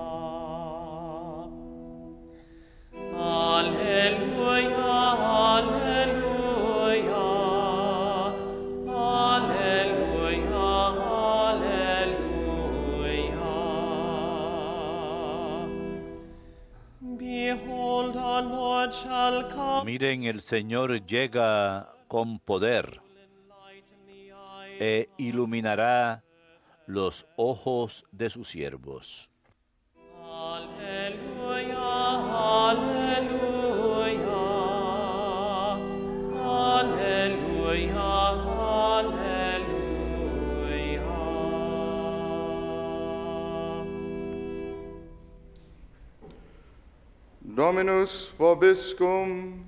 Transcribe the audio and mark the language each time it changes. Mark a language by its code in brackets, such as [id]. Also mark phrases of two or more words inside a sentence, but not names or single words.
[la] Alleluia, alleluia, alleluia, alleluia. [en] Behold, our Lord shall come. [es] Miren, el Señor llega con poder e iluminará los ojos de sus siervos. [la] Alleluia, alleluia, alleluia, alleluia. Dominus vobiscum.